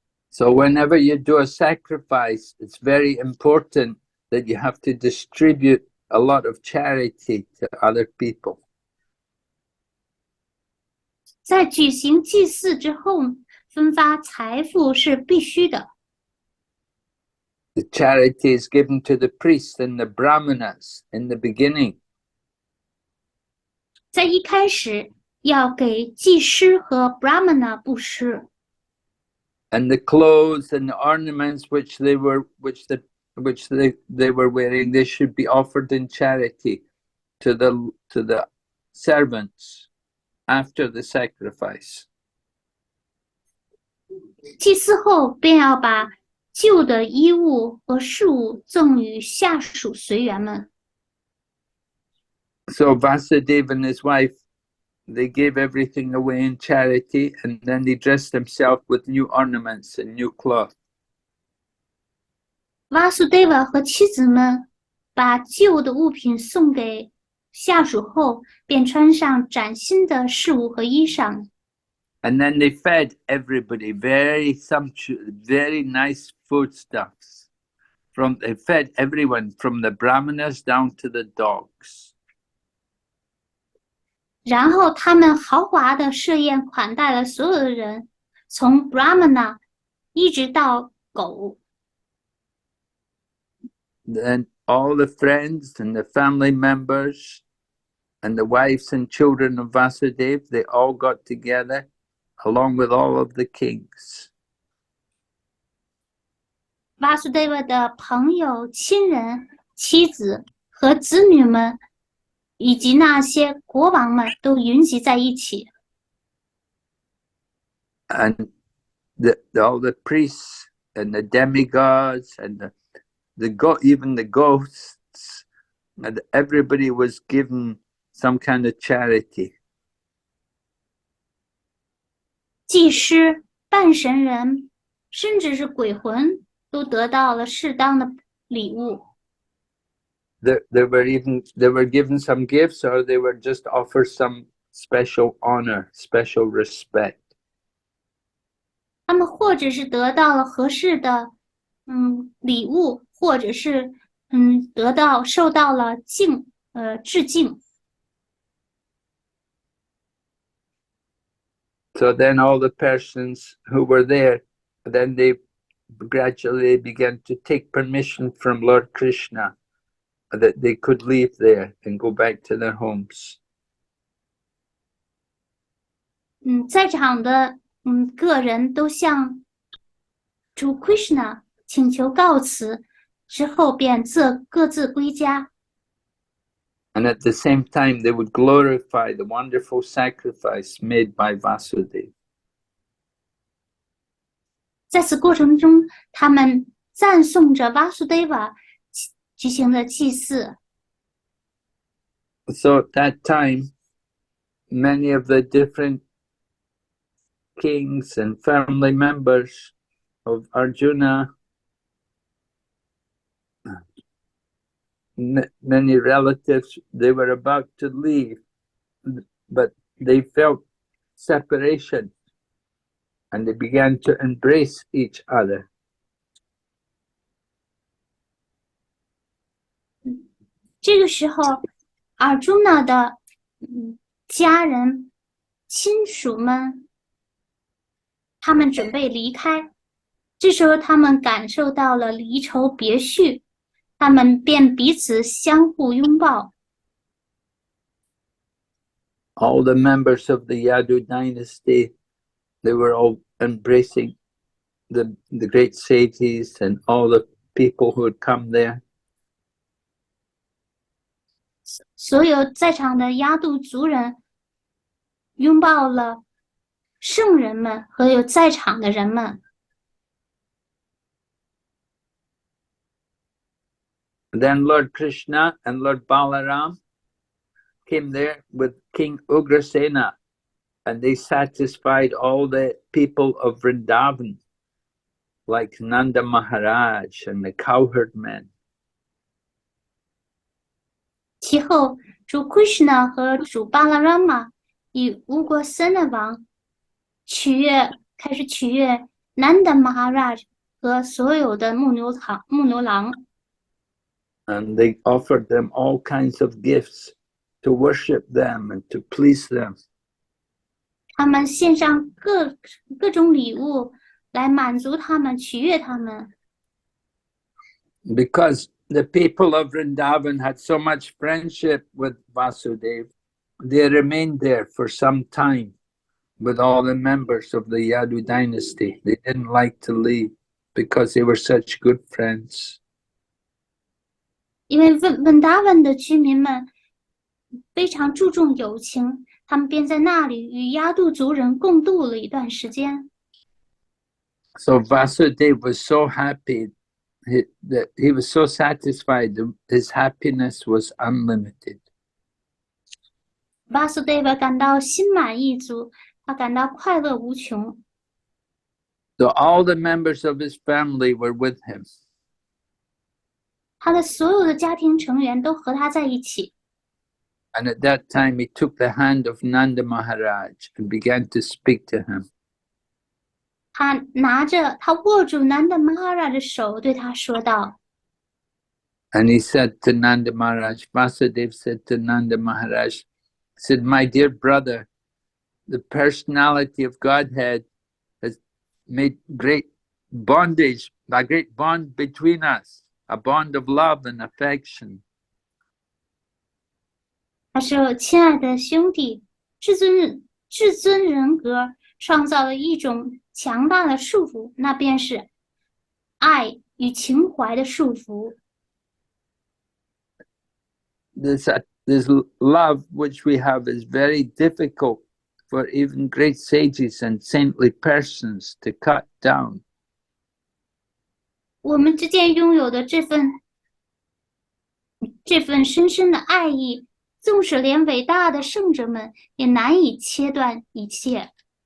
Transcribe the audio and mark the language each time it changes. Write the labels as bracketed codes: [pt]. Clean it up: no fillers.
[en] So whenever you do a sacrifice, it's very important that you have to distribute a lot of charity to other people. [zh] 在举行祭祀之后，分发财富是必须的。 [en] The charity is given to the priests and the brahmanas in the beginning. [zh] 在一开始要给祭司和 brahmana 布施。 [en] And the clothes and the ornaments which they were wearing, they should be offered in charity to the servants after the sacrifice. [zh] 祭祀后便要把旧的衣物和饰物赠予下属随员们。 [en] So Vasudeva and his wife, they gave everything away in charity, and then they dressed themselves with new ornaments and new cloth. [zh] Vasudeva 和妻子们把旧的物品送给下属后，便穿上崭新的饰物和衣裳。 [en] And then they fed everybody very sumptuous, very nice foodstuffs. They fed everyone from the brahmanas down to the dogs. [zh] 然后他们豪华的设宴款待了所有的人，从 Brahmana 一直到狗。 [en] Then all the friends and the family members and the wives and children of Vasudeva, they all got together along with all of the kings. [zh] Vasudeva 的朋友、亲人、妻子和子女们，以及那些国王们都云集在一起。 [en] And all the priests and the demigods and even the ghosts, and everybody was given some kind of charity. [zh] 祭司、半神人，甚至是鬼魂，都得到了适当的礼物。 [en] They were given some gifts, or they were just offered some special honor, special respect. [zh] 他们或者是得到了合适的礼物，或者是受到了致敬。 [en] So then all the persons who were there, then they gradually began to take permission from Lord Krishna that they could leave there and go back to their homes. [zh] 在场的个人都向主 Krishna 请求告辞，之后便各自归家。 [en] And at the same time, they would glorify the wonderful sacrifice made by Vasudeva. [zh] 在此过程中，他们赞颂着 Vasudeva 举行的祭祀。 [en] So at that time, many of the different kings and family members of Arjuna, many relatives, they were about to leave, but they felt separation and they began to embrace each other. [zh] 这个时候，Arjuna 的家人、亲属们，他们准备离开。这时候，他们感受到了离愁别绪，他们便彼此相互拥抱。 [en] All the members of the Yadu dynasty, they were all embracing the great sages and all the people who had come there. [zh] 所有在场的亚度族人拥抱了圣人们和有在场的人们。 [en] Then Lord Krishna and Lord Balaram came there with King Ugrasena, and they satisfied all the people of Vrindavan, like Nanda Maharaj and the cowherd men. [zh] 其后，主 Krishna 和主巴拉拉玛以乌国森的王开始取悦 Nanda Maharaj 和所有的牧牛郎。 [en] And they offered them all kinds of gifts to worship them and to please them. [zh] 他们献上各种礼物来满足他们，取悦他们。 [en] Because the people of Vrindavan had so much friendship with Vasudeva, they remained there for some time with all the members of the Yadu dynasty. They didn't like to leave because they were such good friends. [zh] 因为温达文的居民们非常注重友情，他们便在那里与亚度族人共度了一段时间。 [en] So Vasudeva was so happy that he was so satisfied. His happiness was unlimited. [zh] Vasudeva 感到心满意足，他感到快乐无穷。 [en] So all the members of his family were with him. [zh] 他的所有的家庭成员都和他在一起。 [en] And at that time, he took the hand of Nanda Maharaj and began to speak to him. [zh] 他握住 Nanda Maharaj 的手，对他说道。 [en] And he said to Nanda Maharaj, Vasudeva said to Nanda Maharaj, said, "My dear brother, the personality of Godhead has made great bondage, a great bond between us, a bond of love and affection. [zh] 他说：“亲爱的兄弟，至尊人格创造了一种强大的束缚，那便是爱与情怀的束缚。 [en] This love which we have is very difficult for even great sages and saintly persons to cut down. [zh] 我们之间拥有的这份深深的爱意，纵使连伟大的圣者们也难以切断一切。”